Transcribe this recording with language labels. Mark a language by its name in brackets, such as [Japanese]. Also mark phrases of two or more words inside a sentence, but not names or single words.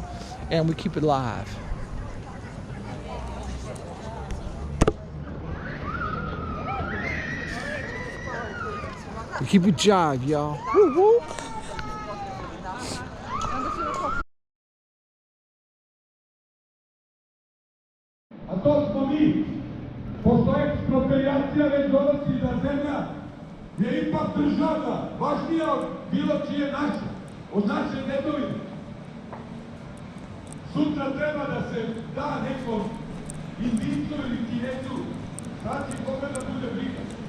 [English] And we keep it live. We keep it jive, y'all. Woo woo. [Serbian] A to smo mi, pošto ekspropriacija već donosi da zemlja je ipak državna, važnija od bilo čije naše, od naše dedovine. Sutra treba da se da nekom Indijcu ili Kinezu, znači koga da bude briga.